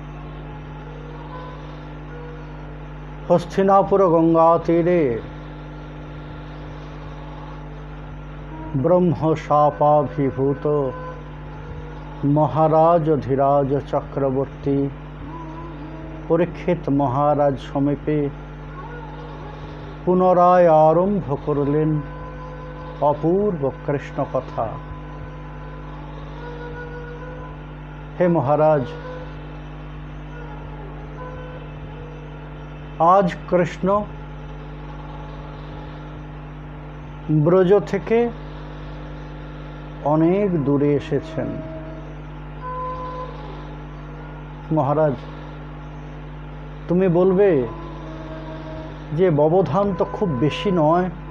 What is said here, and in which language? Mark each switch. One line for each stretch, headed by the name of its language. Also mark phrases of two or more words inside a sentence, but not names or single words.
Bangla: হস্তিনাপুর গঙ্গা তীরে ব্রহ্মশাপাভিভূত মহারাজ ধীরাজ চক্রবর্তী পরীক্ষিত মহারাজ সমীপে পুনরায় আরম্ভ করলেন অপূর্ব কৃষ্ণ কথা। হে মহারাজ, আজ কৃষ্ণ ব্রজ থেকে অনেক দূরে এসেছেন। মহারাজ, তুমি বলবে যে ব্যবধান তো খুব বেশি নয়,